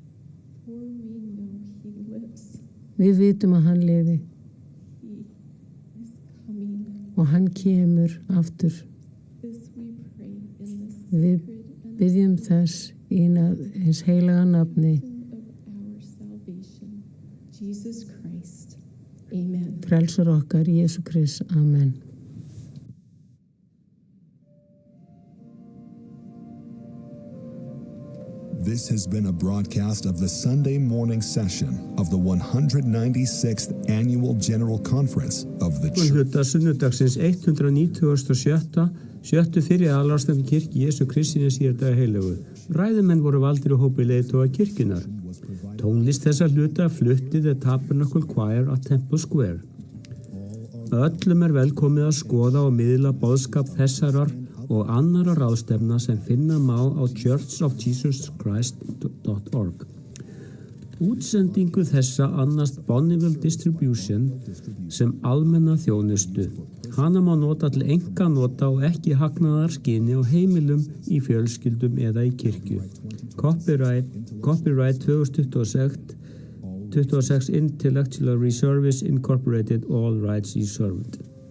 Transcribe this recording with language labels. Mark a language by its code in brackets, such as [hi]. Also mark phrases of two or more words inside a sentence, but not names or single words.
[is] Við vitum að hann lifi og hann kemur aftur. Við biðjum þess í hins heilaga nafni, frelsar okkar, Jesú Krist. Amen. [en] This has been a broadcast of the Sunday morning session of the 196th Annual General Conference of the Church. [is] Hluta sunnudagsins 197. Fyrir aðalráðstefnu kirkju Jesú Kristi síðardaga heilögu. Ræðumenn voru valdir á hópi leiðtoga kirkjunnar. Tónlist þessa hluta flutti The Tabernacle Choir á Temple Square. Öllum velkomið að skoða og miðla boðskap þessarar og annara ráðstefna sem finna má á churchofjesuschrist.org. Útsendingu þessa annast Bonneville Distribution sem almenna þjónustu. Hana má nota til einkanota og ekki hagnaðarskyni á heimilum, í fjölskyldum eða í kirkju. [en] Copyright 2026 Intellectual Reservice Incorporated, all rights reserved.